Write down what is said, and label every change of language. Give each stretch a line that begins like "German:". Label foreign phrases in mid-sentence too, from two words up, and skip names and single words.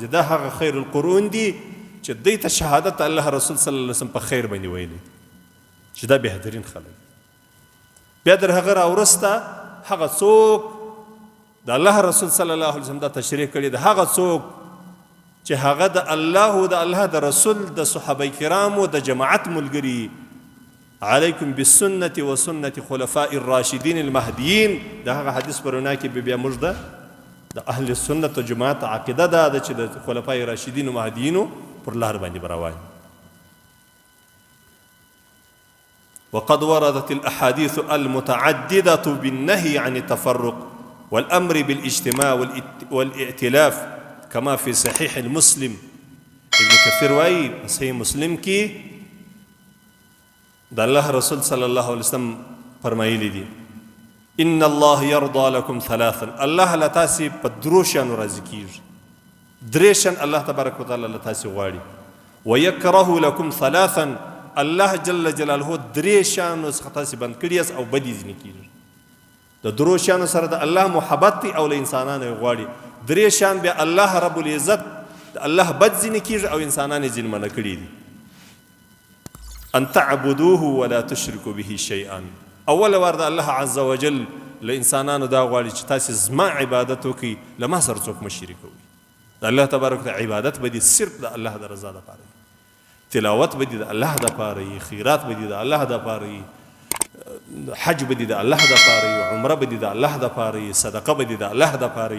Pashto: دا هغه خیر القرون دي چې دوی ته شهادت الله رسول
Arabic: صلی الله علیه وسلم
Pashto: په خیر باندې ویلي چې دا بهترین خلک. بیا در هغه راوروسته هغه څوک د الله رسول
Arabic: صلی الله علیه وسلم
Pashto: دا تشریح کړي، د هغه څوک چې هغه د الله او د الله د رسول د صحابه کرامو د جماعت ملګري،
Arabic: علیکم بالسنة و سنة خلفاء الراشدین المهدیین.
Pashto: د هغه حدیث په رڼا کې بیا موږ د اهل سنت و جماعت عقیده دا ده چې د خلفاء راشدین و مهدیینو پر لار باندې به روان.
Arabic: وقد وردت الأحاديث المتعددة بالنهي عن التفرق والأمر بالاجتماع والائتلاف كما في صحيح المسلم.
Pashto: ابن كثير وايي صحيح مسلم کې د الله رسول
Arabic: صلی الله علیه وسلم
Pashto: فرمایلی دي
Arabic: ان الله يرضى لكم ثلاثا.
Pashto: الله لتاسي په درو شانو راضي کیږي، درې شان الله
Arabic: تبارک وتعالى
Pashto: لتاسي غواړي.
Arabic: ويكره لكم ثلاثا،
Pashto: الله
Arabic: جل جلاله
Pashto: درې شانو څخه تاسي بند کړی او بدی ځنی کیږي. د درو شانو سره د الله محبت او له انسانانو غواړي. درې شان بیا الله
Arabic: رب العزت
Pashto: د الله بد ځنی کیږي او انسانانو ځین منه کړی دي.
Arabic: ان تعبدوه ولا تشركوا به شيئا.
Pashto: اول ورد الله
Arabic: عز وجل
Pashto: له انسانانو دا غواړي چې تاسو زما عبادت وکړئ، له ما سره څوک مه شریکوئ. د الله
Arabic: تبارک وتعالى
Pashto: عبادت به دي صرف د الله د رضا لپاره، تلاوت به دي د الله لپاره، خیرات به دي د الله لپاره، حج به دي د الله لپاره، عمره به دي د الله لپاره، صدقه به دي د الله لپاره.